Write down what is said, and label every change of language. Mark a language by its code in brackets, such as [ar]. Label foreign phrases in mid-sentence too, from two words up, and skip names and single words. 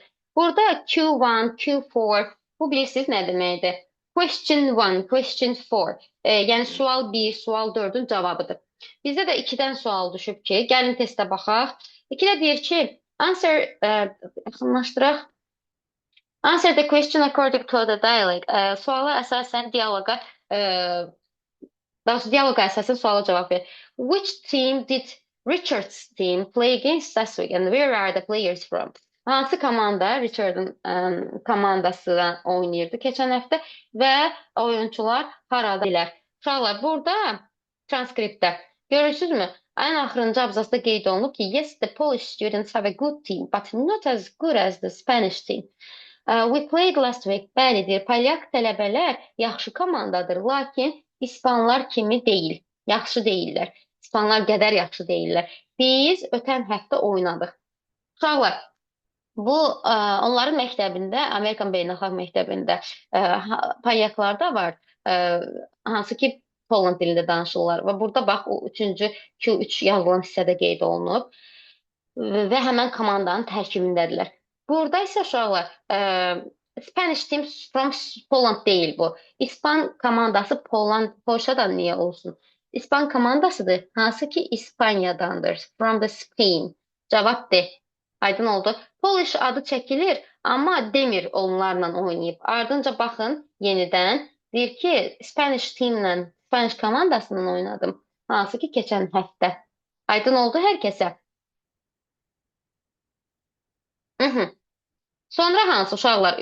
[az] Burada Q1, Q4 bu bilirsiniz nə deməkdir? [en] Question 1, question 4. [az] Yəni sual 1, sual 4-ün cavabıdır. Bizdə də 2-dən sual düşüb ki, gəlin testə baxaq. 2-də deyir ki, yaxınlaşdıraq. [en] Answer the question according to the dialogue. [az] Suala əsasən dialoqa əsasən suala cavab ver. [en] Which team did Richard's team play against last week and where are the players from? [az] Hansı komanda Richard'ın komandasından oynayırdı keçən həftə və oyunçular haradadılar? Uşaqlar, burada transkriptdə görürsünüzmü? Ən axırıncı abzasda qeyd olunub ki, [en] yes, the Polish students have a good team, but not as good as the Spanish team. We played last week. [az] Bəlidir, polyak tələbələr yaxşı komandadır, lakin İspanlar kimi deyil, yaxşı deyillər. İspanlar qədər yaxşı deyillər. Biz ötən həftə oynadıq. Uşaqlar, bu onların məktəbində, Amerikan beynəlxalq məktəbində polyaklar da var, hansı ki Poland dilində danışırlar və burada bax o 3-cü Q3 yazılan hissədə qeyd olunub və həmən komandanın tərkibindədirlər. Burada isə uşaqlar [en] Spanish team from Poland [az] deyil bu. İspan komandası Polşadan niyə olsun? İspan komandasıdır, hansı ki İspaniyadandır. [en] From the Spain. [az] Cavab D. Aydın oldu. Polish adı çəkilir, amma demir onlarla oynayıb. Ardınca baxın yenidən. Deyir ki, [en] Spanish teamlə, [az] Spanish komandasından oynadım. Hansı ki keçən həftə. Aydın oldu hər kəsə. Sonra hansı uşaqlar?